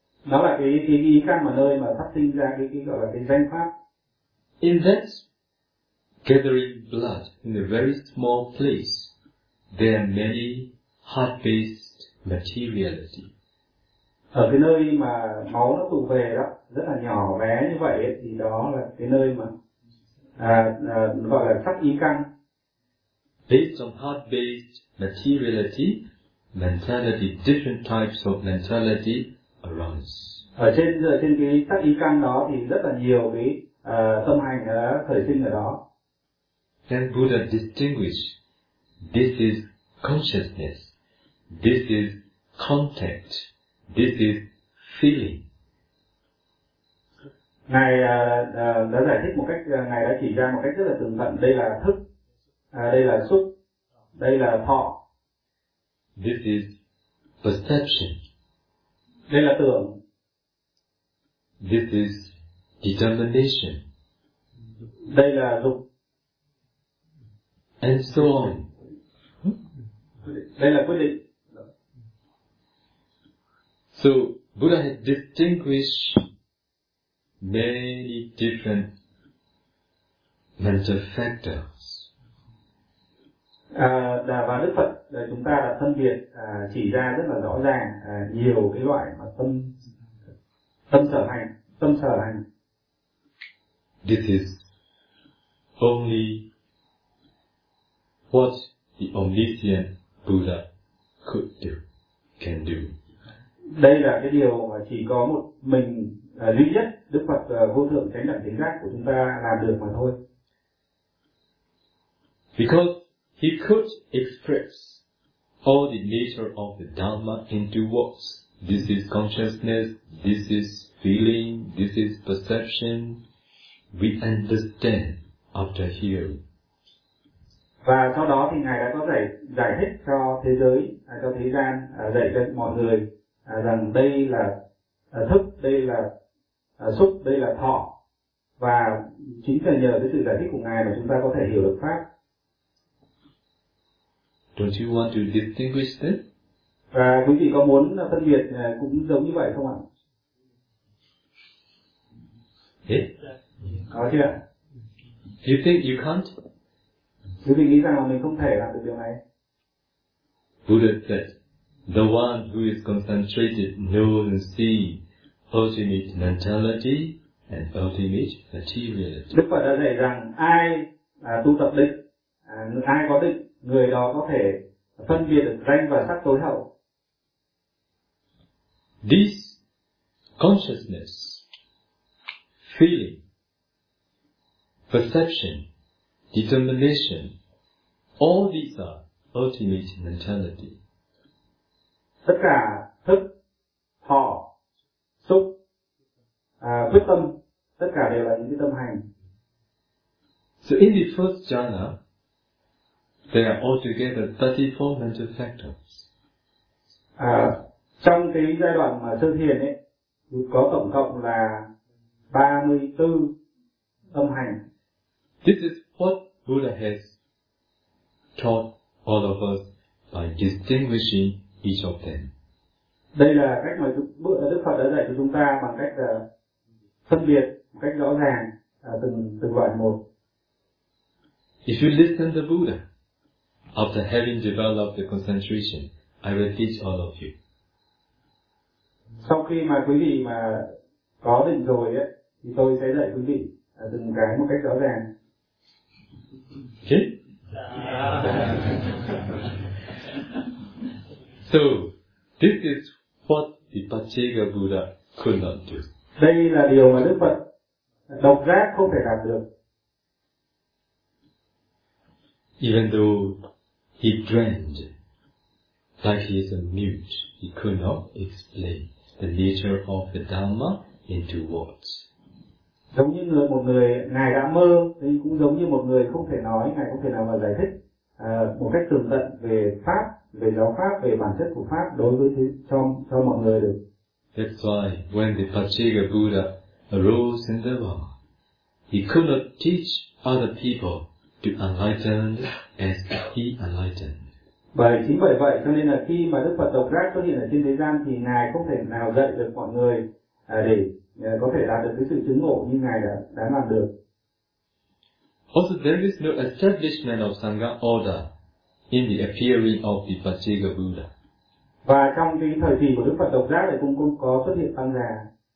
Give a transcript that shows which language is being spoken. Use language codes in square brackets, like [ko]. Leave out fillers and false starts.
[vi] Đó là cái ý căn mà nơi mà phát sinh ra cái gọi là cái danh pháp. [en] In that gathering blood in a very small place, there are many heart-based materiality. [vi] Ở cái nơi mà máu nó tụ về đó rất là nhỏ bé như vậy ấy, thì đó là cái nơi mà gọi là sắc ý căn. [en] Based on heart-based materiality, mentality, different types of mentality arise. [vi] Ở trên cái sắc ý căn đó thì rất là nhiều cái tâm hành đã khởi sinh ở đó. [en] Then Buddha distinguished, this is consciousness, this is contact, this is feeling. [vi] Ngài đã giải thích một cách, ngài đã chỉ ra một cách rất là tường tận. Đây là thức, đây là xúc, đây là thọ. [en] This is perception. [vi] Đây là tưởng. [en] This is determination. [vi] Đây là dục. [en] And so on. [vi] Đây là quyết định. [en] So Buddha had distinguished many different mental factors. [vi] Và Đức Phật chúng ta đã phân biệt chỉ ra rất là rõ ràng nhiều cái loại mà tâm sở hành. [en] This is only what the omniscient Buddha could do, can do. [vi] Đây là cái điều mà chỉ có một mình duy nhất Đức Phật vô thượng chánh đẳng chánh giác của chúng ta làm được mà thôi. [en] Because he could express all the nature of the Dhamma into words. This is consciousness, this is feeling, this is perception. We understand after hearing. [vi] Và sau đó thì Ngài đã có thể giải thích cho thế giới, cho thế gian, dạy cho mọi người rằng đây là thức, đây là xúc, đây là thọ. Và chính là nhờ cái sự giải thích của Ngài mà chúng ta có thể hiểu được Pháp. [en] Don't you want to distinguish this? [vi] Và quý vị có muốn phân biệt cũng giống như vậy không ạ? Có chưa? [en] You think you can't? [vi] Quý vị nghĩ rằng là mình không thể làm được điều này? [en] Buddha said, the one who is concentrated knows and sees ultimate mentality and ultimate materiality. [vi] Đức Phật đã dạy rằng ai tu tập định, ai có định, người đó có thể phân biệt được danh và sắc tối hậu. [en] This consciousness, feeling, perception, determination, all these are ultimate mentality. [vi] Tất cả thức, thọ, xúc, quyết tâm, tất cả đều là những cái tâm hành. [en] So in the first jhana, there are altogether 34 mental factors. [vi] Trong cái giai đoạn mà sơ thiền ấy, có tổng cộng là 34 tâm hành. [en] This is what Buddha has taught all of us by distinguishing each of them. [vi] Đây là cách mà Đức Phật đã dạy cho chúng ta bằng cách phân biệt một cách rõ ràng từng loại một. [en] If you listen to the Buddha, after having developed the concentration, I will teach all of you. [vi] Sau khi mà quý vị mà có định rồi á, thì tôi sẽ dạy quý vị từng cái một cách rõ ràng. [en] Okay. So, this is what the Pachega Buddha could not do. [vi] Đây là điều mà Đức Phật độc giác không thể làm được. [en] Even though he dreamed like he is a mute, he could not explain the nature of the Dhamma into words. [vi] Giống như một người ngài đã mơ thì cũng giống như một người không thể nói, ngài không thể nào mà giải thích một cách tường tận về pháp, về giáo pháp, về bản chất của pháp đối với cho mọi người được. [en] That's why when the Pachega Buddha arose in the world, he could not teach other people to enlighten as he enlightened. [vi] Bởi chính bởi vậy cho nên là khi mà Đức Phật độc giác xuất hiện ở trên thế gian thì ngài không thể nào dạy được mọi người để có thể đạt được cái sự chứng ngộ như ngài đã làm được. [en] Also, there is no establishment of Sangha order in the appearing of the Pachega Buddha. [vi] Và trong cái thời kỳ của Đức Phật độc giác thì cũng có xuất hiện tăng già.